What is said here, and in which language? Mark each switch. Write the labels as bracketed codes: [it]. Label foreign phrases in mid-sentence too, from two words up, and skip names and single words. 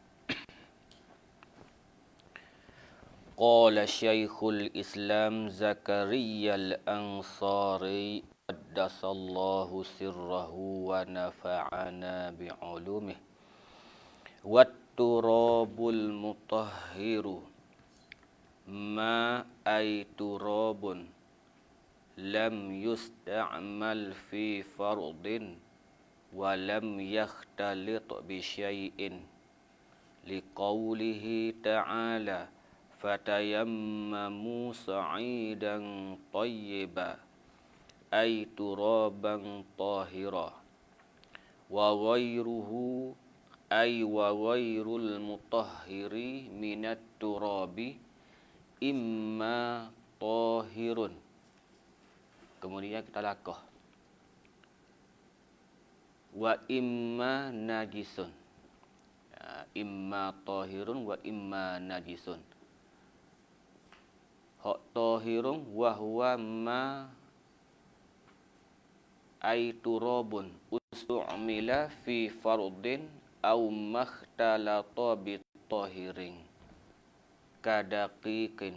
[ar] قال شيخ الإسلام زكريا الأنصاري قدس الله سره ونفعنا بعلومه. والتراب المطهر ما أي تراب لم يستعمل في فرض ولم يختلط بشيء لقوله تعالى فتيمموا صعيدا طيبا أي ترابا طاهرا وغيره أي وغير المطهر من التراب إما طاهر. [id] Kemudian kita lakah [ar] وإما نجس. إما طاهر وإما نجس. حق طاهر وهو ما أي تراب استعمل في فرض أو مختلطا بطاهر كدقيق.